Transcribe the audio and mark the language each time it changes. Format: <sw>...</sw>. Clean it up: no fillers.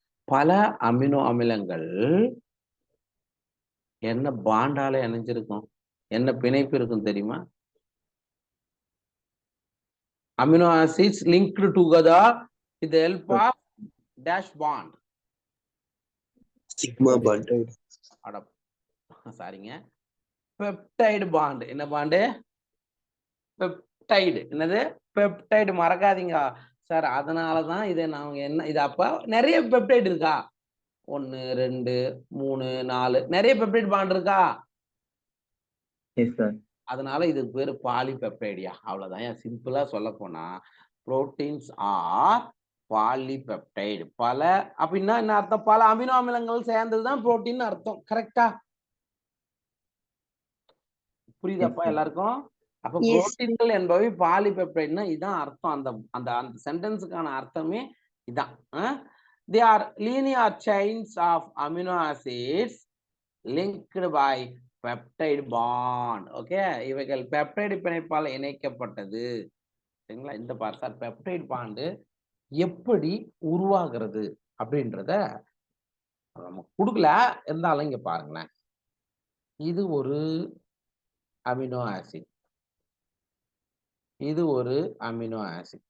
<ta>பல அமினோ அமிலங்கள் என்ன பாண்டால இணைஞ்சிருக்கும், என்ன பிணைப்பு இருக்கும் தெரியுமா? Amino acids</ta> <en>linked together with the help of dash bond.</en> <ta>Sigma bond. அட சாரிங்க, பெப்டைடு பாண்ட். என்ன பாண்டு? பெப்டைடு. என்னது? பெப்டைடு. மறக்காதீங்க சார். அதனாலதான் இதை நாங்க என்ன இது அப்ப நிறைய பெப்டைடு இருக்கா? 1 2 3 4 நிறைய பெப்டைடு பாண்ட் இருக்கா? Yes sir. அதனால இதுக்கு பேரு பாலிபெப்டைடியா. அவ்வளவுதான். சிம்பிளா சொல்ல போனா</ta> <en>Proteins are polypeptide.</en> <ta>பல அப்படின்னா என்ன அர்த்தம்? பல அமினோ அமிலங்கள் சேர்ந்ததுதான் புரோட்டீன் அர்த்தம். கரெக்டா? புரியுதாப்பா எல்லாருக்கும்? அப்ப</ta> <en>Yes.</en> <ta>புரோட்டீன்கள் என்பவை பாலிபெப்டைட்னா இதான் அர்த்தம். அந்த அந்த அந்த சென்டென்ஸுக்கான அர்த்தமே இதான்.</ta> <en>They are linear chains of amino acids linked by peptide bond.</en> <ta>Okay, இவைகள் பெப்டைடு பிணைப்பால் இணைக்கப்பட்டது. சரிங்களா? இந்த சார் பெப்டைடு பாண்டு எப்படி உருவாகிறது அப்படின்றத நம்ம கொடுக்கல, இருந்தாலும் இங்க பாருங்களேன். இது ஒரு அமினோ ஆசிட், இது ஒரு அமினோ ஆசிட்.</ta>